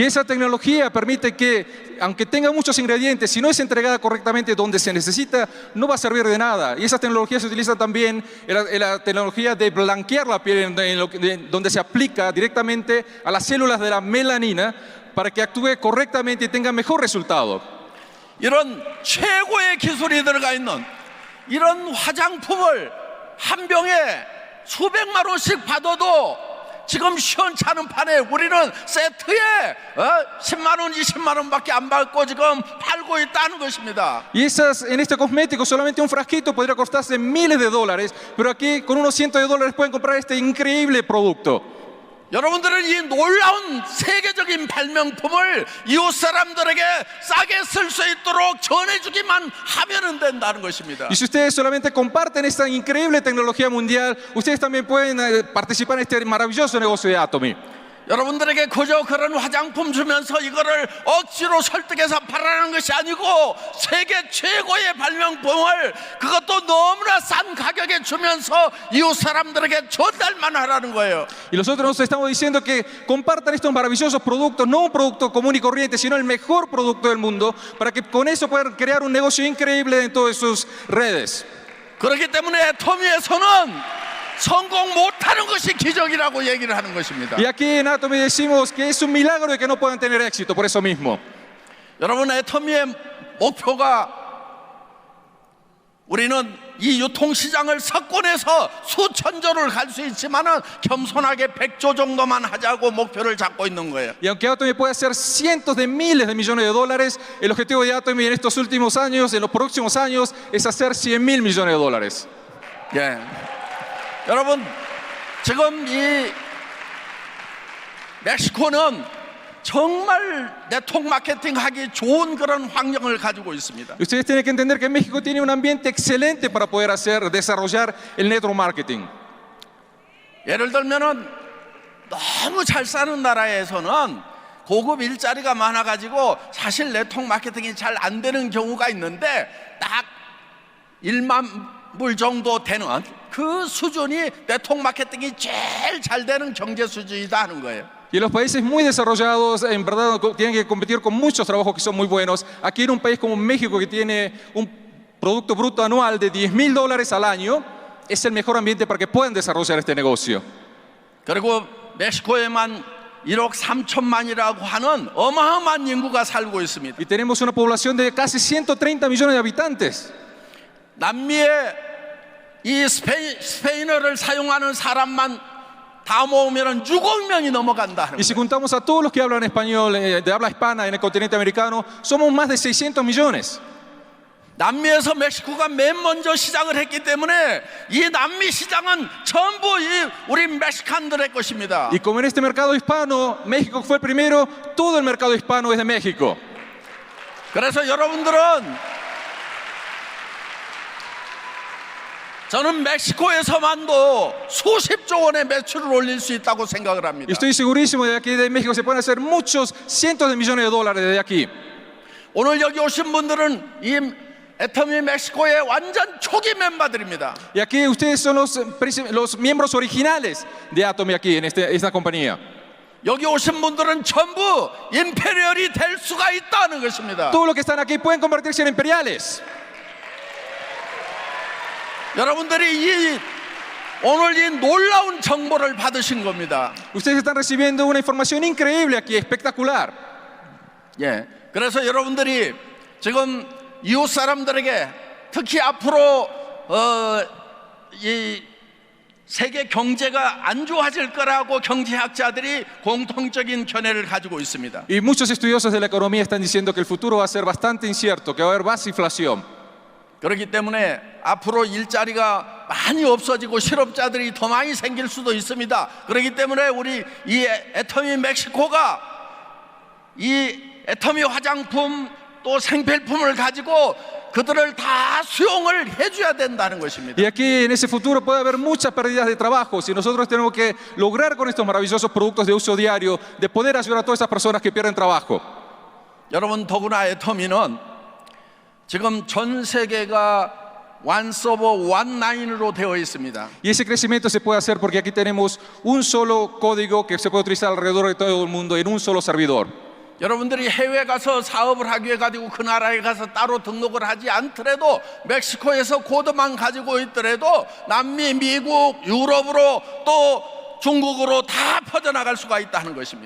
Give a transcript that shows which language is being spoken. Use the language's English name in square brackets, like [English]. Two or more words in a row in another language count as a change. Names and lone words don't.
[Spanish] Y esa tecnología permite que, aunque tenga muchos ingredientes, si no es entregada correctamente donde se necesita, no va a servir de nada. Y esa tecnología se utiliza también en la tecnología de blanquear la piel, donde se aplica directamente a las células de la melanina para que actúe correctamente y tenga mejor resultado. [Korean] 이런 최고의 기술이 들어가 있는 이런 화장품을 한 병에 수백만 원씩 받아도 지금 시원찮은 판에 우리는 세트에 10만 원, 20만 원밖에 안 받고 지금 팔고 있다는 것입니다. [Spanish] Y en este cosmético solamente un frasquito podría costarse miles de dólares, pero aquí con unos cientos de dólares pueden comprar este increíble producto. [Korean] 여러분들은 이 놀라운 세계적인 발명품을 이웃 사람들에게 싸게 쓸 수 있도록 전해주기만 하면 된다는 것입니다. [Spanish] Y si ustedes solamente comparten esta increíble tecnología mundial, ustedes también pueden participar en este maravilloso negocio de Atomy. [Korean] 여러분들에게 그저 그런 화장품 주면서 이거를 억지로 설득해서 팔아라는 것이 아니고 세계 최고의 발명품을 그것도 너무나 싼 가격에 주면서 이웃 사람들에게 전달만 하라는 거예요. [Spanish] Y nosotros nos estamos diciendo que compartan estos maravillosos productos, no un producto común y corriente, sino el mejor producto del mundo, para que con eso puedan crear un negocio increíble en todas sus redes. [Korean] 그렇기 때문에 애터미에서는 성공 못하는 것이 기적이라고 얘기를 하는 것입니다. [Spanish] Y aquí en Atomy decimos que es un milagro de que no puedan tener éxito, por eso mismo. [Korean] 여러분, 애터미의 목표가 우리는 이 유통시장을 석권해서 수천조를 갈 수 있지만은 겸손하게 100조 정도만 하자고 목표를 잡고 있는 거예요. [Spanish] Y aunque Atomy puede hacer cientos de miles de millones de dólares, el objetivo de Atomy en estos últimos años, en los próximos años, es hacer 100.000 millones de dólares. [Korean] 예. 여러분, 지금 이 멕시코는 정말 네트워크 마케팅 하기 좋은 그런 환경을 가지고 있습니다. [Spanish] Y ustedes tienen que entender que México tiene un ambiente excelente para poder desarrollar el [English] network marketing. [Korean] 예를 들면은 너무 잘 사는 나라에서는 고급 일자리가 많아가지고 사실 네트워크 마케팅이 잘 안 되는 경우가 있는데 딱 1만 불 정도 되는 그 수준이 네트워크 마케팅이 제일 잘 되는 경제 수준이다 하는 거예요. [Spanish] Y en los países muy desarrollados, en verdad, tienen que competir con muchos trabajos que son muy buenos. Aquí en un país como México, que tiene un Producto Bruto anual de $10.000 al año, es el mejor ambiente para que puedan desarrollar este negocio. [Korean] 그리고 멕시코에만 1억 3천만이라고 하는 어마어마한 인구가 살고 있습니다. [Spanish] Y tenemos una población de casi 130 millones de habitantes. [Korean] 남미에 이 스페인어를 사용하는 사람만 다 모으면 6억 명이 넘어간다 하는 [Spanish] Y si [Korean] 거예요. [Spanish] juntamos a todos los que hablan español, de habla hispana en el continente americano, somos más de 600 millones. [Korean] 남미에서 멕시코가 맨 먼저 시작을 했기 때문에 이 남미 시장은 전부 우리 멕시칸들의 것입니다. [Spanish] Y como en este mercado hispano, México fue el primero, todo el mercado hispano es de México. [Korean] 그래서 여러분들은 저는 멕시코에서만도 수십조 원의 매출을 올릴 수 있다고 생각을 [Spanish] Y [Korean] 합니다. [Spanish] estoy segurísimo de que aquí de México se pueden hacer muchos, cientos de millones de dólares desde aquí. [Korean] 오늘 여기 오신 분들은 이 애터미 멕시코의 완전 초기 멤버들입니다. [Spanish] Y aquí ustedes son los miembros originales de Atomy aquí en esta compañía. [Korean] 여기 오신 분들은 전부 임페리얼이 될 수가 있다는 것입니다. [Spanish] Todos los que están aquí pueden convertirse en imperiales. [Korean] 여러분들이 오늘 이 놀라운 정보를 받으신 겁니다. [Spanish] Ustedes están recibiendo una información increíble aquí, espectacular. [Korean] 예. 그래서 여러분들이 지금 이웃 사람들에게 특히 앞으로 이 세계 경제가 안 좋아질 거라고 경제학자들이 공통적인 견해를 가지고 있습니다. [Spanish] Y muchos estudiosos de la economía están diciendo que el futuro va a ser bastante incierto, que va a haber más inflación. [Korean] 그렇기 때문에 앞으로 일자리가 많이 없어지고 실업자들이 더 많이 생길 수도 있습니다. 그렇기 때문에 우리 이 애터미 멕시코가 이 애터미 화장품 또 생필품을 가지고 그들을 다 수용을 해줘야 된다는 것입니다. [Spanish] Y aquí en ese futuro puede haber muchas pérdidas de trabajo. Si nosotros tenemos que lograr con estos maravillosos productos de uso diario, de poder ayudar a todas esas personas que pierden trabajo. [Korean] 여러분 더구나 애터미는 지금 전 세계가 [English] one server, one line [Korean] 으로 되어 있습니다. [Spanish] Y ese crecimiento se puede hacer porque aquí tenemos un solo código que se puede utilizar alrededor de todo el mundo en un solo servidor. [Korean] 여러분들이 해외 가서 사업을 하기 위해 가지고 그 나라에 가서 따로 등록을 하지 않더라도 멕시코에서 코드만 가지고 있더라도 남미, 미국, 유럽으로 또 중국으로 다 퍼져나갈 수가 있다는 것입니다.